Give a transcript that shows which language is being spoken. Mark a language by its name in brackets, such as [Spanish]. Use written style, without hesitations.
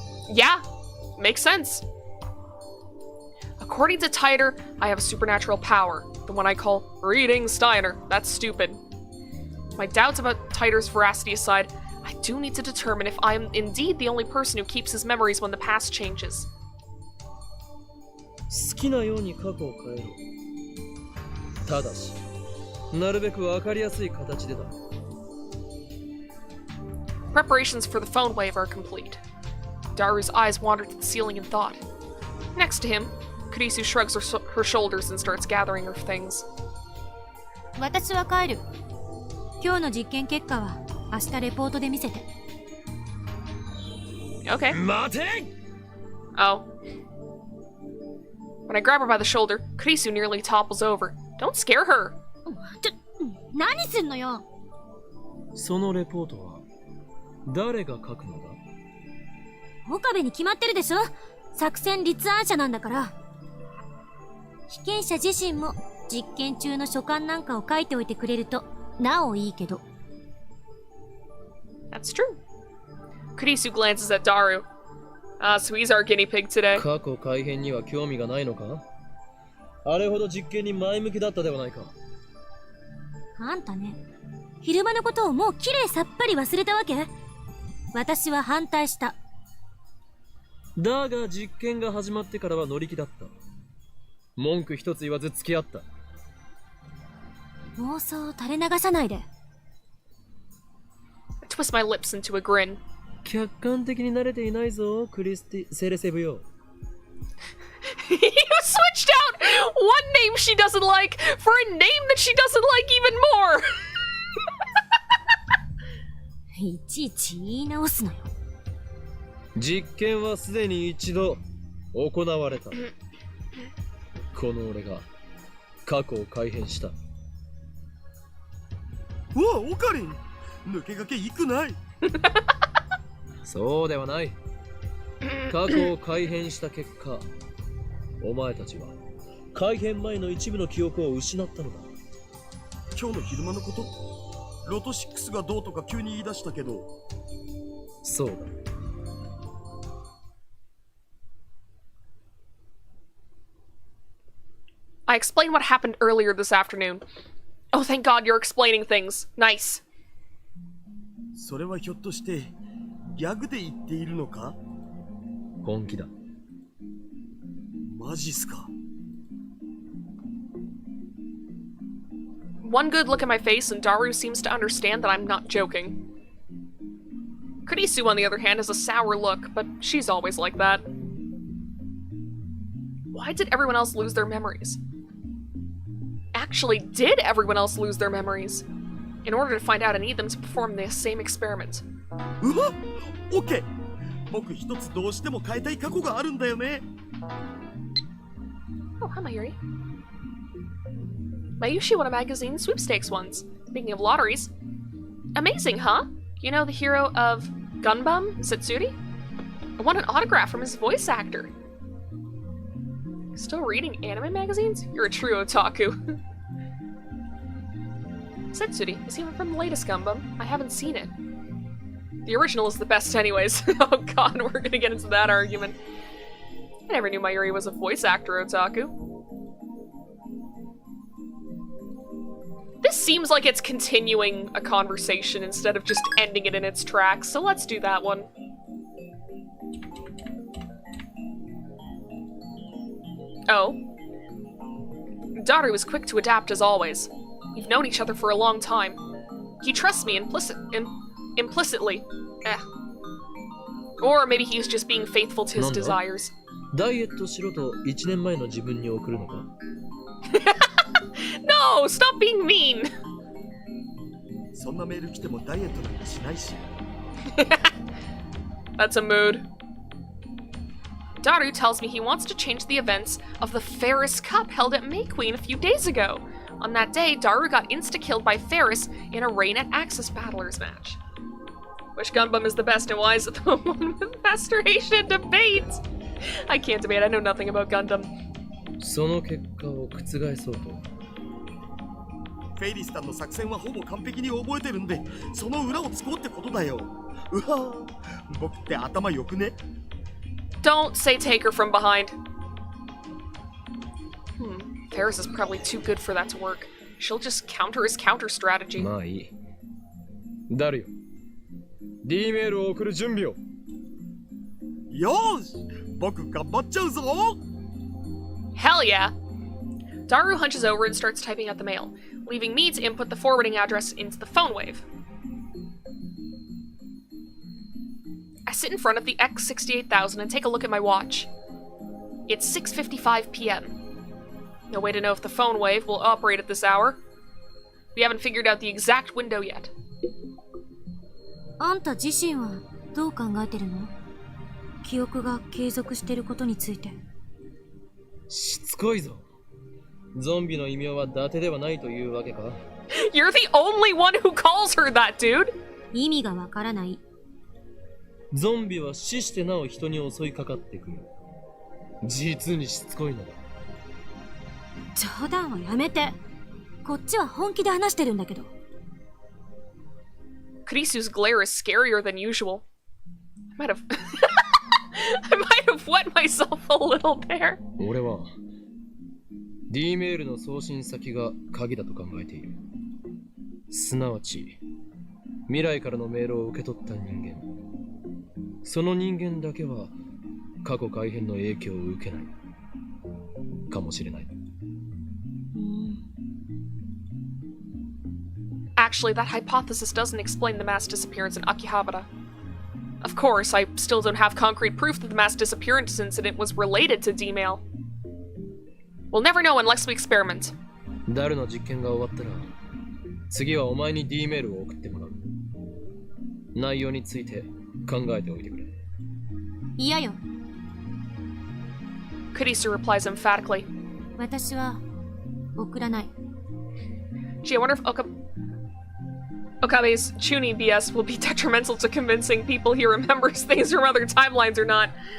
[English] yeah, makes sense. According to Titor, I have a supernatural power, the one I call Reading Steiner. That's stupid. My doubts about Titor's veracity aside, I do need to determine if I am indeed the only person who keeps his memories when the past changes. [Japanese] 好きなように過去を変えろ。ただし、なるべくわかりやすい形でだ。 [English] Preparations for the phone wave are complete. Daru's eyes wander to the ceiling in thought. Next to him, Kurisu shrugs her shoulders and starts gathering her things. [Japanese] 私は帰る。今日の実験結果は明日レポートで見せて。 [English] Okay. [Japanese] 待て! Oh. [English] When I grab her by the shoulder, Kurisu nearly topples over. Don't scare her! [Japanese] 何すんのよ。そのレポートは誰が書くのだ？岡部に決まってるでしょ。作戦立案者なんだから。被験者自身も実験中の所感なんかを書いておいてくれるとなおいいけど。 [English] That's true. Kurisu glances at Daru. So he's our guinea pig today. [Japanese] 過去改変には興味がないのか？あれほど実験に前向きだったではないか。あんたね、昼間のことをもうきれいさっぱり忘れたわけ？私は反対した。だが実験が始まってからは乗り気だった。文句一つ言わず付き合った。妄想を垂れ流さないで。 [English] I twist my lips into a grin. [Japanese] 客観的に慣れていないぞ、クリスティ・セレセブよ。 [English] You switched out one name she doesn't like for a name that she doesn't like even more! [Japanese] いちいち言い直すのよ。実験はすでに一度行われた。この俺が過去を改変した。うわ、オカリン、抜け駆けいくない。そうではない。過去を改変した結果、お前たちは改変前の一部の記憶を失ったのだ。今日の昼間のこと、ロト6がどうとか急に言い出したけど。そうだ。 [English] I explained what happened earlier this afternoon. Oh, thank God you're explaining things. Nice. [Japanese] それはひょっとしてギャグで言っているのか？本気だ。マジっすか。 [English] One good look at my face and Daru seems to understand that I'm not joking. Kurisu, on the other hand, has a sour look, but she's always like that. Why did everyone else lose their memories? Actually, did everyone else lose their memories? In order to find out, I need them to perform the same experiment. [Japanese] うわ、オッケー。僕一つどうしても変えたい過去があるんだよね。 [English] Oh, hi, Mayuri. Mayushi won a magazine sweepstakes once. Speaking of lotteries. Amazing, huh? You know the hero of Gunbum, Setsuri? I won an autograph from his voice actor. Still reading anime magazines? You're a true otaku. Setsuri, is he from the latest Gunbum? I haven't seen it. The original is the best anyways. Oh god, we're gonna get into that argument. I never knew Mayuri was a voice actor otaku. This seems like it's continuing a conversation instead of just ending it in its tracks, so let's do that one. Oh. Daru is quick to adapt as always. We've known each other for a long time. He trusts me implicitly. Or maybe he's just being faithful to his desires. [Japanese] ダイエットしろと1年前の自分に送るのか [English] No! Stop being mean! [Japanese] そんなメール来てもダイエットなんかしないし。 [English] That's a mood. Daru tells me he wants to change the events of the Ferris Cup held at May Queen a few days ago. On that day, Daru got insta-killed by Ferris in a Rain at Axis Battlers match. Which Gunbum is the best and why is it the one with masturbation debate? I can't debate, I know nothing about Gundam. [Japanese] その結果を覆そうと。フェイリスタンの作戦はほぼ完璧に覚えてるんで、その裏を突こうってことだよ。うわぁ、僕って頭良くね？ [English] Don't say take her from behind. Ferris is probably too good for that to work. She'll just counter his counter strategy. [Japanese] まあいい。ダルよ。 D メールを送る準備を。よーし、僕頑張っちゃうぞ。 [English] Hell yeah! Daru hunches over and starts typing out the mail, leaving me to input the forwarding address into the phone wave. I sit in front of the X68000 and take a look at my watch. It's 6:55 p.m. No way to know if the phone wave will operate at this hour. We haven't figured out the exact window yet. [Japanese] あんた自身はどう考えてるの？記憶が継続してることについて。しつこいぞ。ゾンビの異名は伊達ではないというわけか [English] You're the only one who calls her that, dude! [Japanese] 意味がわからない。ゾンビは死してなお人に襲いかかってくる。実にしつこいのだ。冗談はやめて。こっちは本気で話してるんだけど。 [English] Kurisu's glare is scarier than usual. I might have wet myself a little there. [Japanese] 俺は D メールの送信先が鍵だと考えている。すなわち未来からのメールを受け取った人間。その人間だけは過去改変の影響を受けないかもしれない。 [English] Actually, that hypothesis doesn't explain the mass disappearance in Akihabara. Of course, I still don't have concrete proof that the mass disappearance incident was related to D-mail. We'll never know unless we experiment. [Japanese] ダルの実験が終わったら、次はお前に D メールを送ってもらう。内容について考えておいてくれ。嫌よ。 [English] Kurisu replies emphatically. [Japanese] 私は送らない。 [English] Gee, I wonder if Okabe's Chunin BS will be detrimental to convincing people he remembers things from other timelines or not.